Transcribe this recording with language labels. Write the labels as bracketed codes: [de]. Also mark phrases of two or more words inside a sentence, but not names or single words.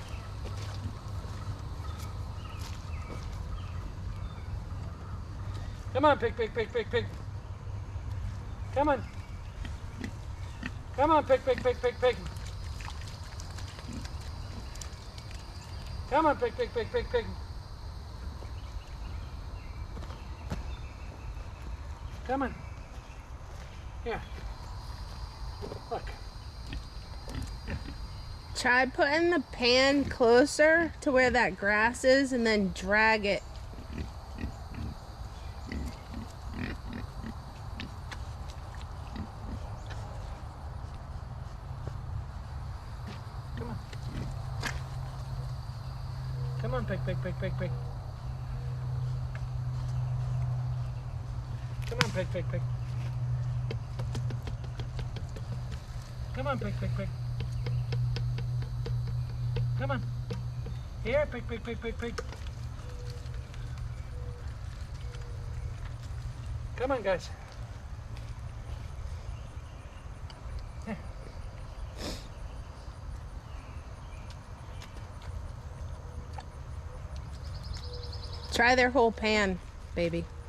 [en] Come Come on, pig, pig, pig, pig, pig. Come on. Come on, pig, pig, pig, pig, pig. Come on, pig, pig, pig, pig, pig. Come on. Here. Look. Try putting the pan closer to where that grass is and then drag it. Come on. Come on, pig, pig, pig, pig, pig. Come on, pig, pig, pig. Come on, pig, pig, pig. Come on. Here, pig, pig, pig, pig, pig. Come on, guys. Here. Try their whole pan, baby.